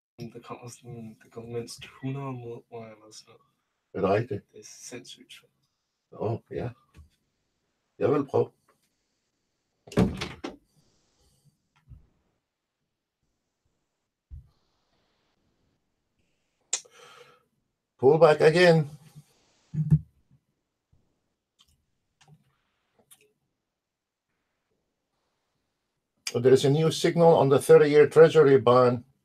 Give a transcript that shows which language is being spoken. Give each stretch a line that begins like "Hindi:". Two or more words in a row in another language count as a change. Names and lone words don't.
Danish: det går mindst 100 mod, hvor jeg eller sådan noget. Er det rigtigt? Det er sindssygt svært. Ja. Jeg vil prøve.
English: Pull back again. There is a new signal on the 30-year Treasury bond.